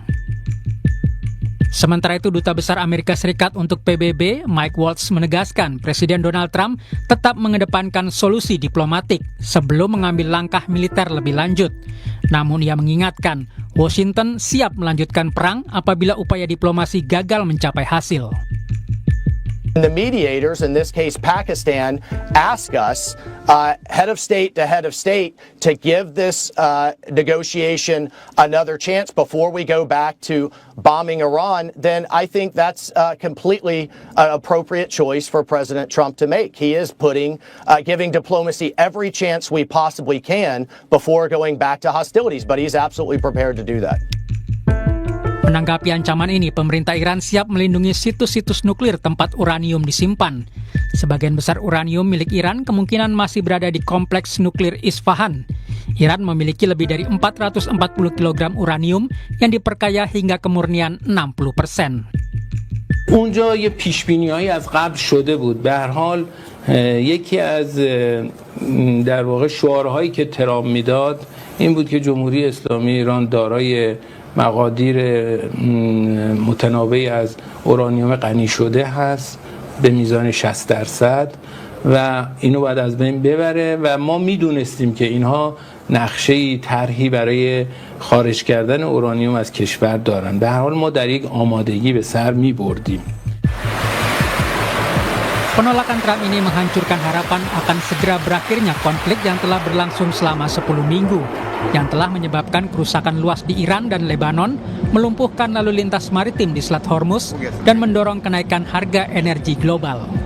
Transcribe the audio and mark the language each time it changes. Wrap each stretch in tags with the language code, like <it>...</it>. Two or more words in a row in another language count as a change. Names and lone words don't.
<id>Sementara itu, Duta Besar Amerika Serikat untuk PBB, Mike Waltz, menegaskan Presiden Donald Trump tetap mengedepankan solusi diplomatik sebelum mengambil langkah militer lebih lanjut. Namun ia mengingatkan, Washington siap melanjutkan perang apabila upaya diplomasi gagal mencapai hasil.</id> <en>The mediators, in this case Pakistan, ask us, head of state to give this negotiation another chance before we go back to bombing Iran, then I think that's completely an appropriate choice for President Trump to make. He is giving diplomacy every chance we possibly can before going back to hostilities, but he's absolutely prepared to do that.</en> <id>Menanggapi ancaman ini, pemerintah Iran siap melindungi situs-situs nuklir tempat uranium disimpan. Sebagian besar uranium milik Iran kemungkinan masih berada di kompleks nuklir Isfahan. Iran memiliki lebih dari 440 kg uranium yang diperkaya hingga kemurnian 60%.</id> <fa>اونجا یه پیشبینی‌هایی از قبل شده بود. به هر حال یکی از در واقع شعارهایی که ترامپ میداد این بود که جمهوری اسلامی ایران دارای مقادیر متنوعی از اورانیوم غنی شده هست به میزان 60% و اینو باید از بین ببره و ما میدونستیم که اینها نقشه‌ای طرحی برای خارج کردن اورانیوم از کشور دارن. به هر حال ما در یک آمادگی به سر میبردیم.</fa> <id>Penolakan Trump ini menghancurkan harapan akan segera berakhirnya konflik yang telah berlangsung selama 10 minggu, yang telah menyebabkan kerusakan luas di Iran dan Lebanon, melumpuhkan lalu lintas maritim di Selat Hormuz, dan mendorong kenaikan harga energi global.</id>